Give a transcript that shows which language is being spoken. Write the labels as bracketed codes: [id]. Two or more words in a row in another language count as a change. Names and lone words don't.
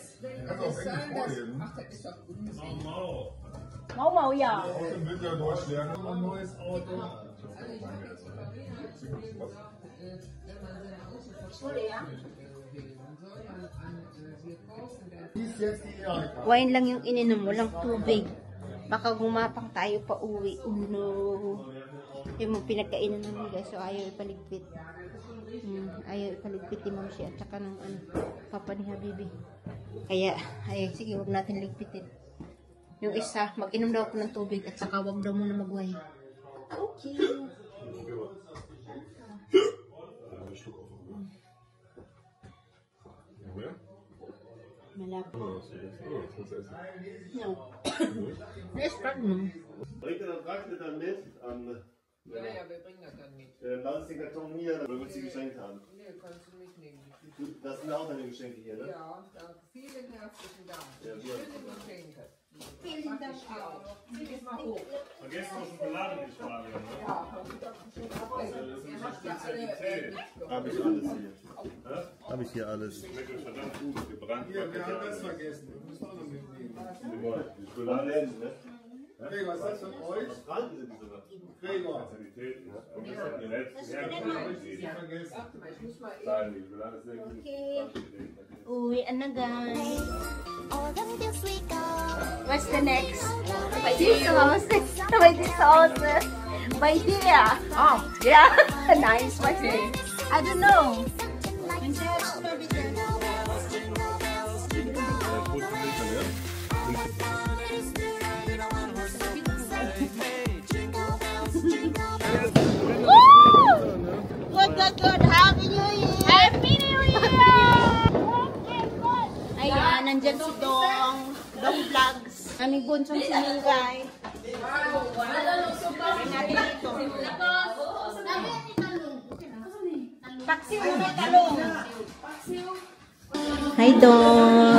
[de] Kannst du auf Englisch vorlesen. Ach, das ist doch Unsinn. Mau. Mau Mau, ja. Außerdem will ja Deutsch lernen. Ein neues Auto. Also ich habe jetzt überlegt, wenn man seine Auto verschwindet, wir kaufen das. Die ist jetzt die Erika. [tl] Wine lang yung ininom, walang tubig. Baka gumapang tayo pa uwi. [en] Oh no. [tl] Yung mga pinagkainan namin guys, so ayaw ipaligpit. Ayaw ipaligpit ni Ma'am siya at saka ng papa ni Habibi. Kaya, ayaw, sige, huwag natin ligpitin. Yung isa, mag-inom daw ako ng tubig at saka huwag daw muna mag-wine. Okay. Malapit. No. Restaurant mo. [de] Bringt ihr das Raclette dann mit? Ja, ja, wir bringen das dann mit. Lass uns den Karton hier, dann willst du die Geschenke haben. Nee, kannst du mitnehmen. Das sind auch deine Geschenke hier, ne? Ja, danke. Vielen herzlichen Dank. Ja, Schöne Geschenke. Vielen Dank auch. Zieh es mal hoch. Vergesst noch Schokolade nicht, Fabian, ne? Ja, ihr habt ja alle Hab ich alles hier. Hab ich hier alles. Schmeckt euch verdammt gut, gebrannt. Hier, wir haben das vergessen. Wir müssen auch noch mitnehmen. Die Schokolade, ne? Gregor, ist das von euch? Was brannten sind die sogar? Gregor. Qualitäten, ne? Und das hat die letzten Jahre Vergessen. Warte mal, ich muss mal eben... Zahlen, die Schokolade ist sehr gut. [tl] Okay. Uwi na guys. [en] All the fields we go. What's the next? By this house. By this house. By here. Oh, yeah. Nice. What's it? I don't know. Good. Happy New Year. Happy New Year. [tl] Ayan, nandyan si Dong Vlogs. Aming bunsong sinunggay. Paksiw na talong. Hi Dong.